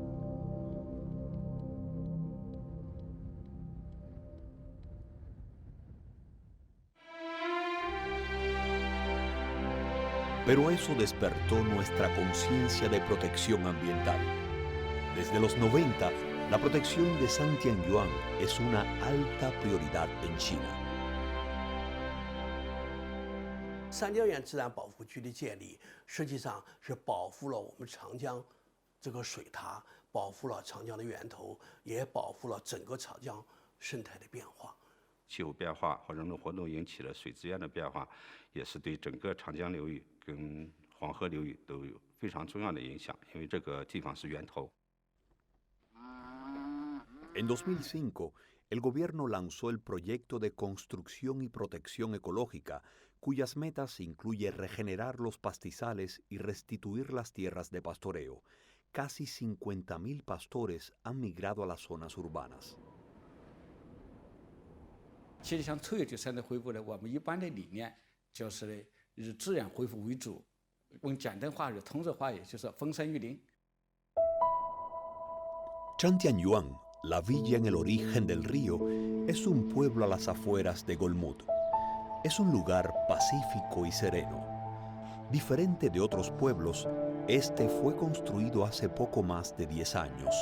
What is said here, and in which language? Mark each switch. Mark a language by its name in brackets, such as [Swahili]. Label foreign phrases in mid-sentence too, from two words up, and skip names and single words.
[Spanish] Pero eso despertó nuestra conciencia de protección ambiental. Desde los 90, La protección de Santianyuan es una alta prioridad en China. [Chinese] 三江源自然保护区的建立，实际上是保护了我们长江这个水塔，保护了长江的源头，也保护了整个长江生态的变化。气候变化和人类活动引起了水资源的变化，也是对整个长江流域跟黄河流域都有非常重要的影响，因为这个地方是源头。 [Spanish] En 2005, el gobierno lanzó el proyecto de construcción y protección ecológica, cuyas metas incluye regenerar los pastizales y restituir las tierras de pastoreo. Casi 50.000 pastores han migrado a las zonas urbanas. [Chinese] 其实像臭氧生态恢复呢，我们一般的理念就是以自然恢复为主，用简单话语、通俗话语就是风山育林。 [Spanish] Chantianyuan, la villa en el origen del río, es un pueblo a las afueras de Golmud. Es un lugar pacífico y sereno. Diferente de otros pueblos, este fue construido hace poco más de 10 años.